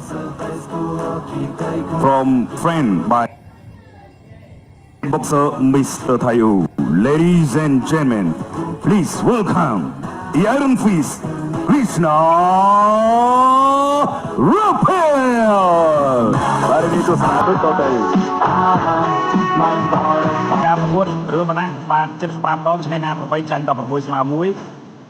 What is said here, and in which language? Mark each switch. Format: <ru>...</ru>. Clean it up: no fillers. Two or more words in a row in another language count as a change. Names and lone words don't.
<en>From friend by boxer Mr. Thayu. Ladies and gentlemen, please welcome the Iron Fist, Krishna Raphael.</en> <id>Mari kita sambut total.</id> <km>ការប្រកួតរឿងប៉ុណ្ណាបាន75ដងឈ្នះណា8ចាញ់16ស្មើ1</km>